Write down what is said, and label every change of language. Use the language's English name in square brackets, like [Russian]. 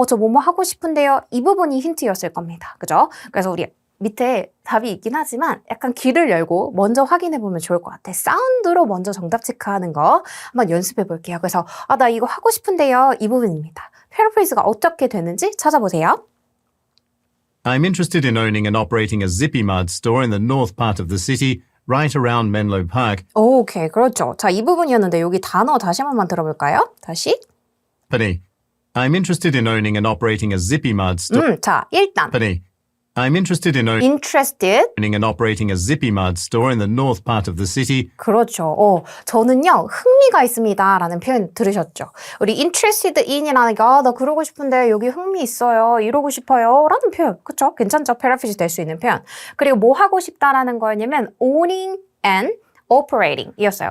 [Korean] 저 뭐뭐 하고 싶은데요. 이 부분이 힌트였을 겁니다. 그죠? 그래서 우리 밑에 답이 있긴 하지만 약간 귀를 열고 먼저 확인해 보면 좋을 것 같아. 사운드로 먼저 정답 체크하는 거 한번 연습해 볼게요. 그래서 나 이거 하고 싶은데요. 이 부분입니다. 패러프레이즈가 어떻게 되는지 찾아보세요. [English] I'm interested in owning and operating a Zippy Mart store in the north part of the city, right around Menlo Park. [Korean] 오케이, 그렇죠. 자, 이 부분이었는데 여기 단어 다시 한 번만 들어볼까요? 다시. [English] Company. I'm interested in owning and operating a Zippy Mart store. [Korean] 자, 일단 [English] Company. I'm interested in interested. owning and operating a Zippy Mart store in the north part of the city. [Korean] 그렇죠. 저는요, 흥미가 있습니다. 라는 표현 들으셨죠? 우리 interested in이라는 게, 나 그러고 싶은데 여기 흥미 있어요. 이러고 싶어요. 라는 표현. 그쵸? 괜찮죠? 패러프레이즈 될 수 있는 표현. 그리고 뭐 하고 싶다라는 거였냐면, [English] owning and operating [Korean] 이었어요.